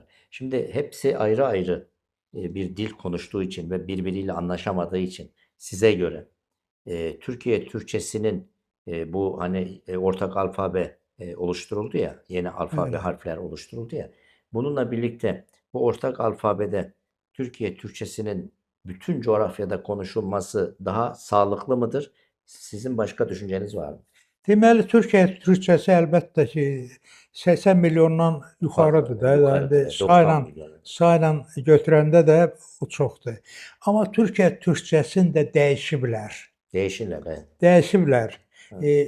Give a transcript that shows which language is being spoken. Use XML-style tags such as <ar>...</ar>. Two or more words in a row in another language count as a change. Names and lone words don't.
<tr>Şimdi hepsi ayrı ayrı bir dil konuştuğu için ve birbiriyle anlaşamadığı için size göre Türkiye Türkçesinin bu hani ortak alfabe oluşturuldu ya, yeni alfabe Evet. harfler oluşturuldu ya. Bununla birlikte bu ortak alfabede Türkiye Türkçesinin bütün coğrafyada konuşulması daha sağlıklı mıdır? Sizin başka düşünceniz var mı?</tr> <az>Deməli, Türkiyə türkçəsi əlbəttə ki, 80 milyondan yuxarıdır da.</az> <tr>Yukarıda,</tr> <az>Yəni 90 milyon. sayla götürəndə də o çoxdur. Amma Türkiyə türkçəsini də dəyişiblər.</az> <tr>Değişirler. Evet.</tr> <az>Dəyişiblər.</az> <tr>Evet.</tr>